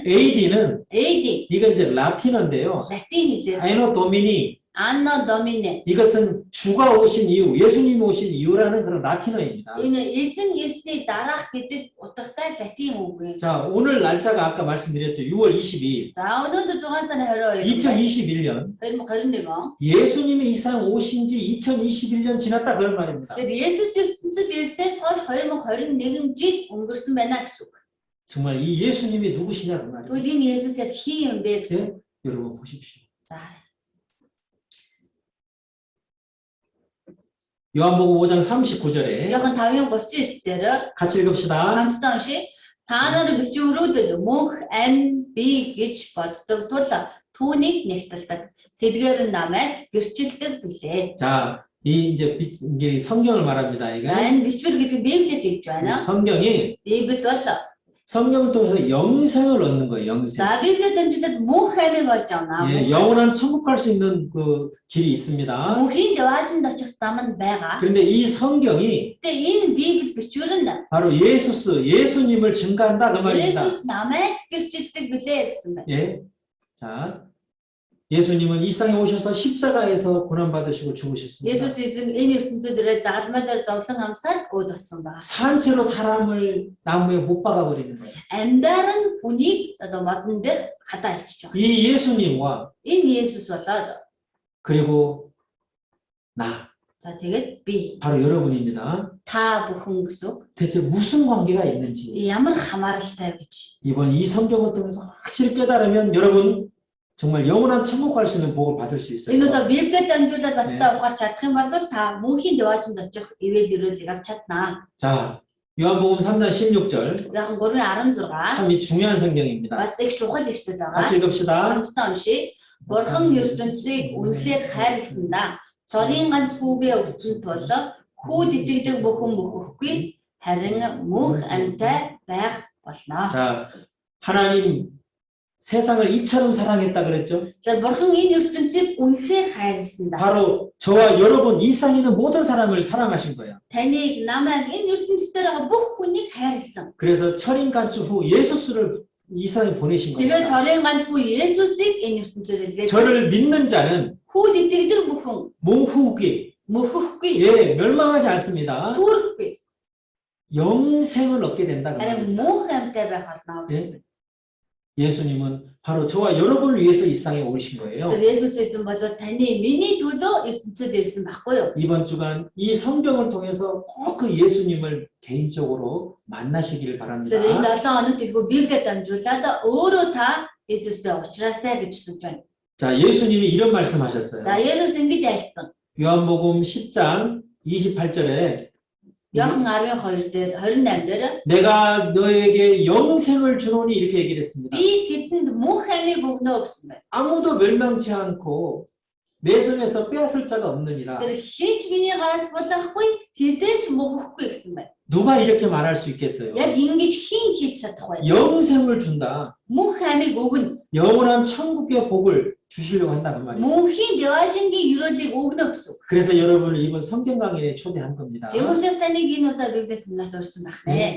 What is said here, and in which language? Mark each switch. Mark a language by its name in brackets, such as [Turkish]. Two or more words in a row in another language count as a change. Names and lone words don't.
[Korean] AD는 AD 이건 이제 라틴어인데요. [Mongolian] латин хэлээр [Latin] Anno Domini Anno Domini. [Korean] 이것은 주가 오신 이유, 예수님이 오신 이유라는 그런 라틴어입니다. [Mongolian] Энэ эзэн Есүсийг дараах гэдэг утгатай латин үг юм. [Korean] 자, 오늘 날짜가 아까 말씀드렸죠. 6월 22일. [Mongolian] За өнөөдөр 6 сарын 22 [Korean] 2021년 [Mongolian] 2021 он. [Korean] 예수님이 이 세상 오신 지 2021년 지났다 그런 말입니다. [Mongolian] Тэгэхээр Есүс ертөнцид ирснээс хойш 2021 жил өнгөрсөн байна гэсэн үг. [Korean] 정말 이 예수님이 누구시냐 그 말이에요. [Mongolian] Тэгвэл энэ Есүс яг хин юм бэ гэсэн. [Korean] 예? 여러분 보십시오. [Mongolian] За [Korean] 요한복음 5장 39절에 [Mongolian] Иохан 5:39 дээр [Korean] 같이 읽읍시다. [Mongolian] хамтдаа уншия. Та нар бичвэрүүдэл мөнх ам би гэж боддог тул түүнийг нэгтэлдэг. Тэдгээр намайг гэрчилдэг билээ. [Korean] 자, 이제 성경을 말합니다. 이게 [Mongolian] За энэ бичвэр гэдэг Библийг хэлж байна. [Korean] 성경이 [Mongolian] Библи бол [Korean] 성경을 통해서 영생을 얻는 거예요. 영생. [Mongolian] за Библиэд дамжуулаад мөнх амийг олж авна. [Korean] 예, 영원한 천국 갈 수 있는 그 길이 있습니다. [Mongolian] Мөнхийн деважинд очих зам нь байгаа. [Korean] 그런데 이 성경이 [Mongolian] Тэгээ энэ Библи бичвэр нь [Korean] 바로 예수님을 증가한다 그 말입니다. [Mongolian] Есүс намайг гэрчилдэг билээ гэсэн байна. [Korean] 예. 자, 예수님은 이 땅에 오셔서 십자가에서 고난 받으시고 죽으셨습니다. [Mongolian] Есүс эзэн энэ ертөнцид ирээд дагалмай дээр зовлон амсаад өөд болсон байна. [Korean] 산채로 사람을 나무에 못 박아 버리는 거예요. [Mongolian] Амьдаар нь хүнийг одоо модон дээр хадаа ичиж байгаа. [Korean] 이 예수님과 [Mongolian] Энэ Есүс болоод [Korean] 그리고 나 [Mongolian] за тэгээд би [Korean] 바로 여러분입니다. [Mongolian] та бүхэн гэсэн үг. [Korean] 대체 무슨 관계가 있는지 [Mongolian] Ямар хамааралтай гэж. [Korean] 이번 이 성경을 통해서 확실히 깨달으면 여러분 정말 영원한 천국 갈 수 있는 복을 받을 수 있어요. [Mongolian] Энэ удаа Библиэд дамжуулаад баттай ухаарч чадах юм бол та мөнхийн деважинд очих ивэл өрөөлийг авч чаднаа. [Korean] 자, 요한복음 3장 16절 [Mongolian] Яг 3:16 [Korean] 참 이 중요한 성경입니다. [Mongolian] бас их чухал ишлэл байгаа. [Korean] 같이 읽읍시다. [Mongolian] Хамтдаа уншия. Бурхан ертөнцийг үнэхээр хайрласандаа цорын ганц хүүгээ өгсөн тул хүүд итгэдэг бүхэн мөхөхгүй харин мөнх амьтай байх болно. [Korean] 자, 하나님 세상을 이처럼 사랑했다 그랬죠. [Mongolian] За бурхан энэ ертөнцийг үнэхээр хайрласандаа [Korean] 바로 저와 여러분 이 땅에 있는 모든 사람을 사랑하신 거예요. [Mongolian] таныг намайг энэ ертөнцийн дээр байгаа бүх хүнийг хайрласан. [Korean] 그래서 철인간주 후 예수스를 이 세상에 보내신 [Mongolian] Тэгээд [Korean] 겁니다. [Mongolian] цорын ганцгүй Есүсийг энэ ертөнцид илгээсэн. [Korean] 저를 믿는 자는 [Mongolian] Хүүд итгэдэг бүхэн 몽후기 мөхөхгүй, [Korean] 예 멸망하지 않습니다. [Mongolian] сүрхэхгүй. [Korean] 영생을 얻게 된다. 그 [Mongolian] харин [Korean] 말입니다. [Mongolian] мөнх амьтаа байх болно. [Korean] 네? 예수님은 바로 저와 여러분을 위해서 이 세상에 오신 거예요. [Mongolian] Тэгэхээр Есүс эзэн бол таны миний төлөө ертөнцөд ирсэн байхгүй юу? [Korean] 이번 주간 이 성경을 통해서 꼭 그 예수님을 개인적으로 만나시기를 바랍니다. [Mongolian] Тэгэхээр энэ 7 хоногт 이거 Библиэд дамжуулаад өөрөө та Есүстэй уулзраасай гэж хүсэж байна. [Korean] 자, 예수님이 이런 말씀하셨어요. [Mongolian] За Есүс ингэж айлтсан. [Korean] 요한복음 10장 28절에 [Mongolian] Иохан 12 дээр 28 дээр [Korean] 내가 너에게 영생을 주노니 이렇게 얘기를 했습니다. [Mongolian] би тэдэнд мөнх амийг өгнө гэсэн байна. [Korean] 아무도 멸망치 않고 내 손에서 빼앗을 자가 없느니라. [Mongolian] Тэр хинч миний гаас болохгүй хизээч мөхөхгүй гэсэн байна. [Korean] 누가 이렇게 말할 수 있겠어요? [Mongolian] Яг ингэж хин хэлж чадах вэ? [Korean] 영생을 준다. [Mongolian] Мөнх амийг өгнө. [Korean] 영원한 천국의 복을 주시려고 한다는 말이에요. [Mongolian] Мөнхийн дэважингийн өрөөлийг өгнө гэсэн. [Korean] 그래서 여러분을 이번 성경 강의에 초대한 겁니다. [Mongolian] Тийм учраас таныг энэ удаа Библиэс нэлээд урьсан байх нэ.